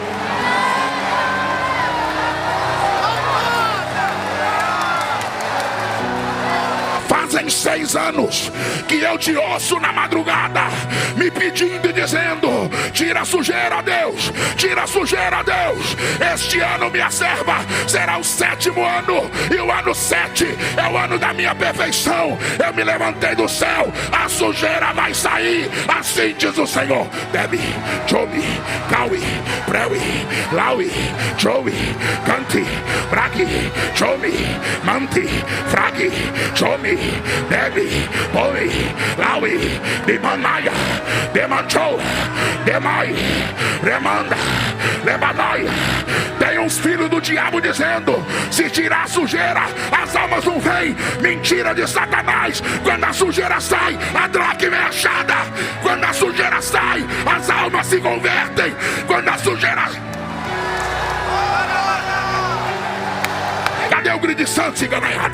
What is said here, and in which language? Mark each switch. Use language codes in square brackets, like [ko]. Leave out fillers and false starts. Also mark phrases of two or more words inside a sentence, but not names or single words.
[pt] Fazem 6 anos que eu te ouço na madrugada, me pedindo e dizendo: tira a sujeira, Deus, tira a sujeira, Deus. Este ano, minha serva, será o 7º ano, e o ano 7 é o ano da minha perfeição. Eu me levantei do céu, a sujeira vai sair, assim diz o Senhor. Debi, Jomi, Kawi, Prewi, Laui, Joey, Canti, Bragi, Jomi, Manti, Fragi, Jomi, Debi, Boi, Laui, Demanaya, Demanchou, Demai, Remanda, Lebanai. Tem uns filhos do diabo dizendo: se tirar a sujeira, as almas não vêm. Mentira de Satanás. Quando a sujeira sai, a dracma é achada. Quando a sujeira sai, as almas se convertem. Quando a sujeira... Cadê o grito de santo, ciganaiada?